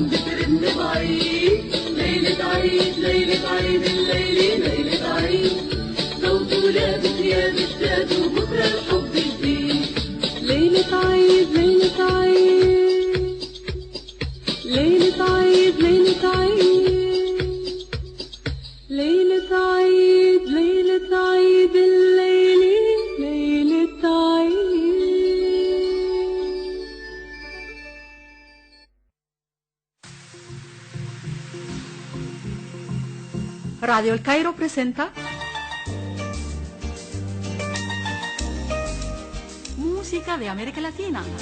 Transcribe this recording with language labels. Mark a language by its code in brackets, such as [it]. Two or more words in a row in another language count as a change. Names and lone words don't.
[ar] بترن بعيد ليلة عيد ليلة عيد الليلة ليلة عيد صوت ولاد ثياب جداد وبكرة الحب جديد ليلة عيد ليلة عيد ليلة عيد ليلة عيد ليلة عيد ليلة عيد الليلة ليلة عيد [es] Radio El Cairo presenta Música de América Latina.